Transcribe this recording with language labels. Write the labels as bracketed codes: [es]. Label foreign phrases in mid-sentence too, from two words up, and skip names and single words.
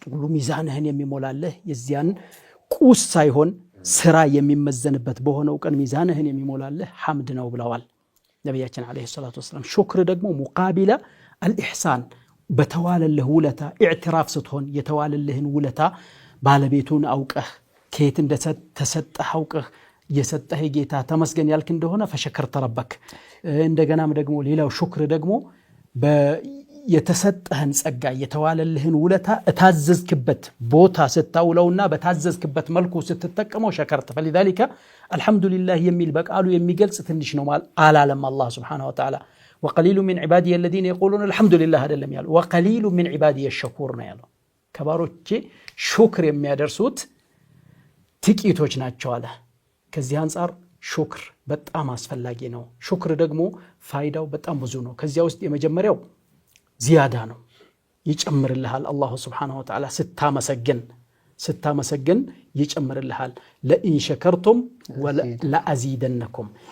[am] ሁሉ ሚዛንህን የሚሞላልህ የዚያን ቁስ ሳይሆን ስራ የሚመዘንበት በሆነው ቀን ሚዛንህን የሚሞላልህ ሐምድ ነው ብለዋል ነብያችን [ar] عليه الصلاة والسلام [am] ሹክር ደግሞ [ar] مقابل الإحسان [am] በተዋለልህ ውለታ ኢዕትራፍ ስትሆን የተዋለልህን ውለታ ባለቤቱን አውቀህ ከየት እንደተሰጠህ አውቀህ የሰጠህ ጌታ ተመስገን ያልክ እንደሆነ [ar] فشكرت ربك [am] እንደገናም ደግሞ ሌላው ሹክር ደግሞ የተሰጠህን ጸጋ የተዋለልህን ውለታ እታዘዝክበት ቦታ ስታውለውና በታዘዝክበት መልኩ ስትጠቀመው ሸከርተ [ar] فلذلك الحمد لله [am] የሚል በቃሉ የሚገልጽ ትንሽ ነው አላለም [ar] አላህ سبحانه وتعالى وقليل من عبادي الذين يقولون الحمد لله [am] አይደለም ያለው [ar] وقليل من عبادي الشكور [am] ነው ያለው ከባሮቼ ሹክር የሚያደርሱት ጥቂቶች ናቸው አለ ከዚህ አንፃር ሹክር በጣም አስፈላጊ ነው ሹክር ደግሞ ፋይዳው በጣም ብዙ ነው ከዚያ ውስጥ የመጀመሪያው ዚያዳ ነው ይጨምርልሃል አላህ [ar] سبحانه وتعالى [am] ስታመሰግን ይጨምርልሃል [ar] لئن شكرتم لأزيدنكم